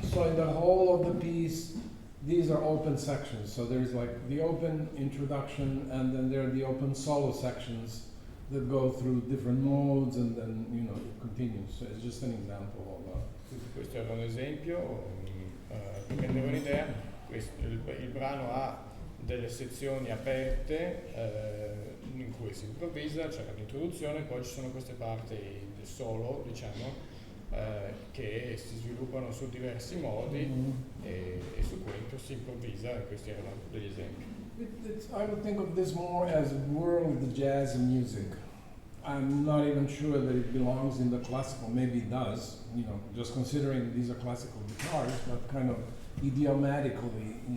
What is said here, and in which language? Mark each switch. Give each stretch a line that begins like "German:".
English: So in the whole of the piece, these are open sections. So there's like the open introduction, and then there are the open solo sections that go through different modes, and then it continues. So it's just an example of.
Italian: Questo era un esempio, per rendere un'idea. Il brano ha delle sezioni aperte in cui si improvvisa, c'è l'introduzione, poi ci sono queste parti del solo, diciamo, che si sviluppano su diversi modi e su cui si improvvisa, e questi erano degli esempi.
English: I would think of this more as world jazz music. I'm not even sure that it belongs in the classical, maybe it does, just considering these are classical guitars, but kind of idiomatically,